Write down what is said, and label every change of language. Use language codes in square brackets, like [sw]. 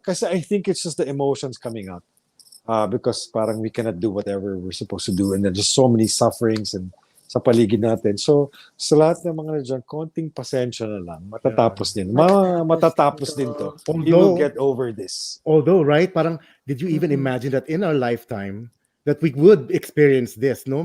[en] Kasi I think it's just the emotions coming out. Because parang we cannot do whatever we're supposed to do and there's just so many sufferings and [tl] sa paligid natin. So, sa lahat ng mga dyan, konting pasensya na lang. Matatapos din. Matatapos din to. [en] We will get over this. Although, right? Parang, did you even imagine that in our lifetime, that we would experience this, no?